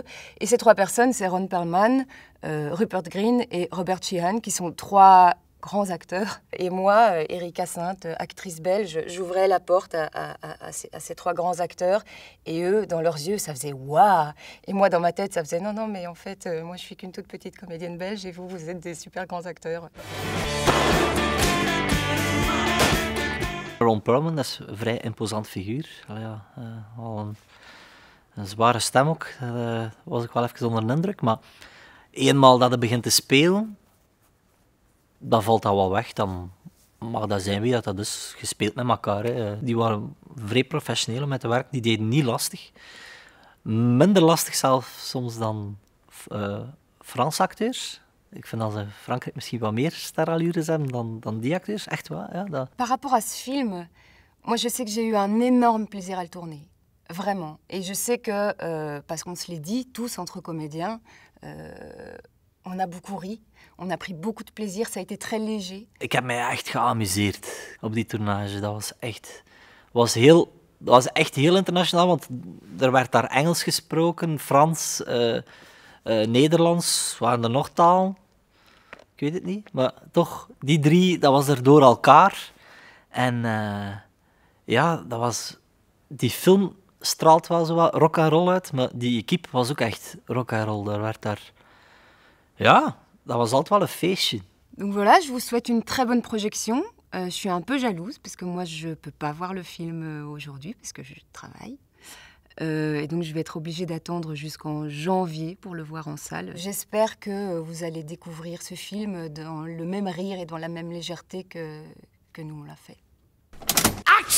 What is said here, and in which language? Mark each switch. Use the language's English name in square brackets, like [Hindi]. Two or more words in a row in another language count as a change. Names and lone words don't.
[French] Et ces 3 personnes, c'est Ron Perlman, Rupert Green et Robert Sheehan, qui sont 3 grands acteurs. Et moi, Erika Sainte, actrice belge, j'ouvrais la porte à ces 3 grands acteurs. Et eux, dans leurs yeux, ça faisait « waouh !» Et moi, dans ma tête, ça faisait « non, mais en fait, moi, je suis qu'une toute petite comédienne belge et vous êtes des super grands acteurs. » [Dutch] Ron Perlman, dat is een vrij imposant figuur. Ja, al een zware stem ook. Daar was ik wel even onder de indruk. Maar eenmaal dat hij begint te spelen, dan valt dat wel weg. Dan mag dat zijn wie dat is. Gespeeld met elkaar. Hè. Die waren vrij professioneel met te werk. Die deden niet lastig. Minder lastig zelf soms dan Franse acteurs. Ik vind dat ze in Frankrijk misschien wat meer sterallures hebben dan die acteurs. Echt waar. Ja, dat. [French] Par rapport à ce film, moi je sais que j'ai eu un énorme plaisir à le tourner. Vraiment. Et je sais que, parce qu'on se l'est dit, tous entre comédiens, on a beaucoup ri. On a pris beaucoup de plaisir. Ça a été très léger. [Dutch] Ik heb mij echt geamuseerd op die tournage. Dat was echt heel internationaal, want er werd daar Engels gesproken, Frans, Nederlands, waren er nog talen? Ik weet het niet, maar toch, die 3, dat was er door elkaar. En ja, dat was... Die film straalt wel zo wat rock'n'roll uit, maar die equipe was ook echt rock'n'roll. Ja, dat was altijd wel een feestje. [French] Donc voilà, je vous souhaite une très bonne projection. Je suis un peu jalouse, parce que moi, je ne peux pas voir le film aujourd'hui, parce que je travaille. Et donc je vais être obligée d'attendre jusqu'en janvier pour le voir en salle. J'espère que vous allez découvrir ce film dans le même rire et dans la même légèreté que nous on l'a fait.